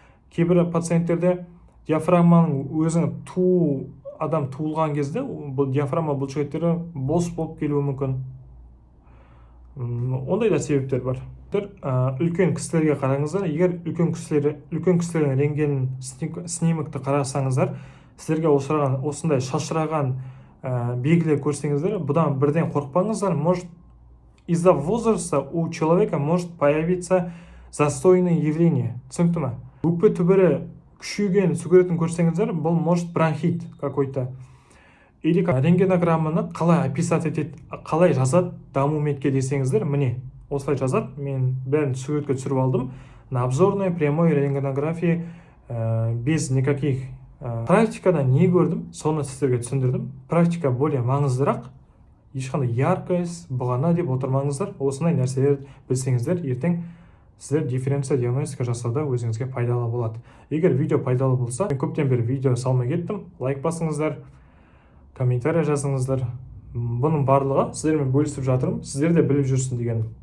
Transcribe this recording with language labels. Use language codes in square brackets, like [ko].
[kk] Кейбір пациенттерде диафрагманың өзінің адам туылған кезде бұл диафрагма бұлшықеттері бос болып келуі мүмкін. Ондай да себептер бар. Үлкен кісілерге қараңыздар. Егер үлкен кісілердің рентген снимокты қарасаңыздар, сіздерге осындай шашыраған белгілер көрсеңіздер, бұдан бірден қорықпаңыздар. [ru] Может, из-за возраста у человека может появиться застойное явление. [kk] Түсінікті ме? Өкпе түбірі күшейген сүгіретін көрсеңіздер, бұл [ru] может бронхит какой-то. [kk] Или рентгенограмманы қалай описать етеді, қалай жазады дамуметке десеңіздер, міне осылай жазады. Мен бәрін суретке түсіріп алдым. [ru] На обзорной прямой рентгенографии без никаких [kk] практикада не көрдім, соны сіздерге түсіндірдім. Практика более маңыздырақ. Ешқандай яркость, бұғана деп отырмаңыздар. Осындай нәрселер білсеңіздер, ертең сіздер дифференция диагностика жасауда өзіңізге пайдалы болады. Егер видео пайдалы болса, мен көптен бері видео салмай кеттім. Лайк басыңыздар, комментарий жазыңыздар. Бұның барлығы сіздермен бөлісіп жатырмын. Сіздер де біліп жүрсін дегенім.